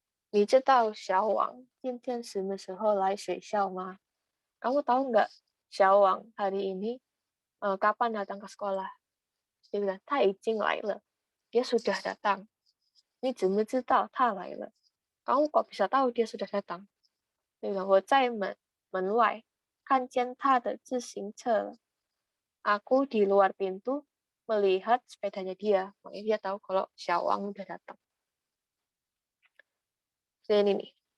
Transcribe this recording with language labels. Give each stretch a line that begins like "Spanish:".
Chinese: 你知道小王今天什么时候来学校吗？
Indonesian: Kamu tahu nggak Xiaowang hari ini kapan datang ke sekolah? Dia bilang,
Chinese: 他已经来了.
Indonesian: Dia sudah datang.
Chinese: 你怎么知道他来了?
Indonesian: Kamu kok bisa tahu dia sudah datang? Dia bilang,
Chinese: 我在门外看见他的自行车了.
Indonesian: Aku di luar pintu melihat sepedanya dia. Makanya dia tahu kalau Xiaowang udah datang. Jadi ini nih.